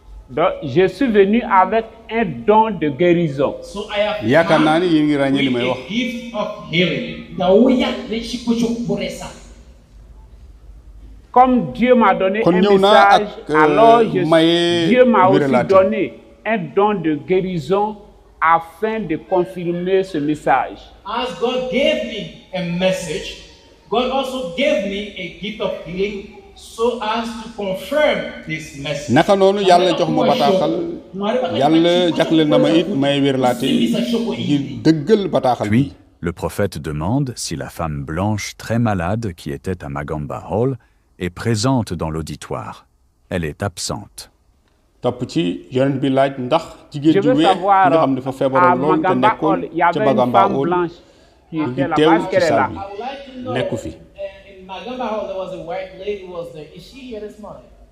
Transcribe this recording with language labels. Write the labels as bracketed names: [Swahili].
[French] Donc, je suis venu avec un don de guérison. [English] So I have come with a gift of healing. [French] Comme Dieu m'a donné un message, alors Dieu m'a aussi donné un don de guérison afin de confirmer ce message. [English] As God gave me a message, God also gave me a gift of healing so as to confirm this message. [Wolof] Naka noonu Yàlla jox ma bataaxal Yàlla jagleel na ma it may wérlaate ngir dëggal bataaxal bi. [French] Puis, le prophète demande si la femme blanche très malade qui était à Magamba Hall est présente dans l'auditoire. Elle est absente. Je veux savoir, à Magamba Hall, il y avait une femme blanche qui était là-bas, est-ce qu'elle est là? [Wolof] nekku fi. [English] In Magamba Hall, there was a white lady who was there. Is she here this morning?